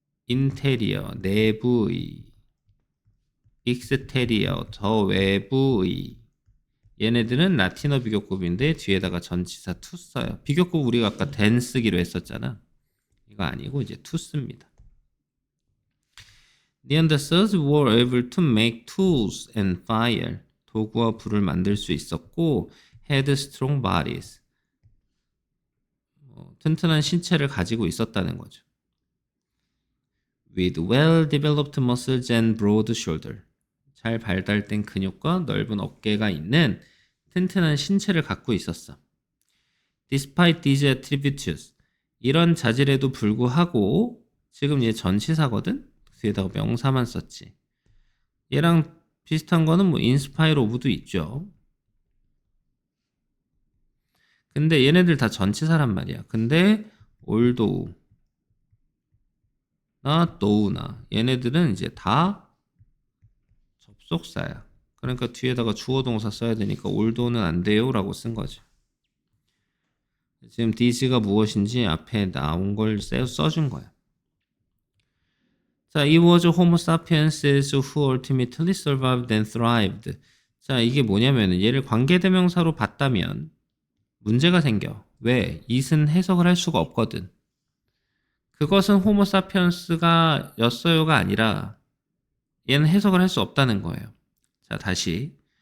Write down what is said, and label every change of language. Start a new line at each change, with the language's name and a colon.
Korean: interior, 내부의. exterior, 저 외부의. 얘네들은 라틴어 비교급인데 뒤에다가 전치사 to 써요. 비교급 우리가 아까 than 쓰기로 했었잖아. 이거 아니고 이제 to 씁니다.
English: Neanderthals were able to make tools and fire.
Korean: 도구와 불을 만들 수 있었고
English: had strong bodies.
Korean: 튼튼한 신체를 가지고 있었다는 거죠.
English: With well-developed muscles and broad shoulder.
Korean: 잘 발달된 근육과 넓은 어깨가 있는 튼튼한 신체를 갖고 있었어.
English: Despite these attributes.
Korean: 이런 자질에도 불구하고 지금 얘 전치사거든? 뒤에다가 명사만 썼지. 얘랑 비슷한 거는 뭐 inspire of도 있죠. 근데 얘네들 다 전치사란 말이야. 근데 although 나 though나 얘네들은 이제 다 접속사야. 그러니까 뒤에다가 주어 동사 써야 되니까 although는 안 돼요 라고 쓴 거죠. 지금 these가 무엇인지 앞에 나온 걸 써준 거야. 자,
English: it was Homo sapiens who ultimately survived and thrived.
Korean: 자, 이게 뭐냐면은 얘를 관계대명사로 봤다면 문제가 생겨. 왜? it은 해석을 할 수가 없거든. 그것은 호모 사피엔스가 였어요가 아니라 얘는 해석을 할 수 없다는 거예요. 자, 다시.